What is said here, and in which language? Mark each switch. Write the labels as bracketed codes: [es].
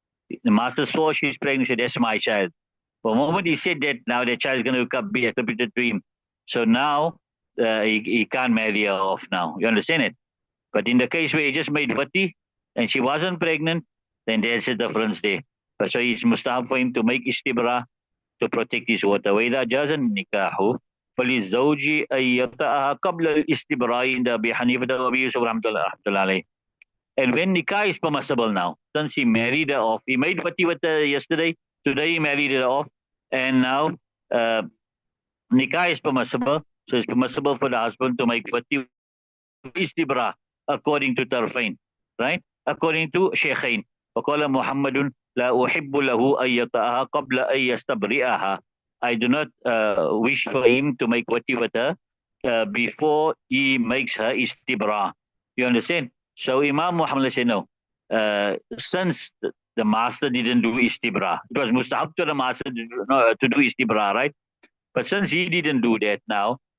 [en] The master saw she's pregnant, said, that's my child. But the moment he said that, now the child is going to be attributed to him. So now he can't marry her off now. You understand it? But in the case where he just made vati and she wasn't pregnant, then there's a difference there. But so it's mustahab for him to make istibra to protect his water. [ar] وإذا جاز النكاح فللزوج أن يطأها قبل الاستبراء عند أبي حنيفة وأبي يوسف رحمة الله عليه. [en] And when nikah is permissible now, since he married her off, he made vati with her yesterday, today he married her off, and now nikah is permissible, so it's permissible for the husband to make vati istibra according to Tarfain, right? According to Shaykhain. [ar] وقال محمد لا أحب له أن يطأها قبل أن يستبرئها. [en] I do not wish for him to make wati with her before he makes her istibra. You understand? So Imam Muhammad said no. Since the master didn't do istibra, it was mustahab to the master to do istibra, right? But since he didn't do that now,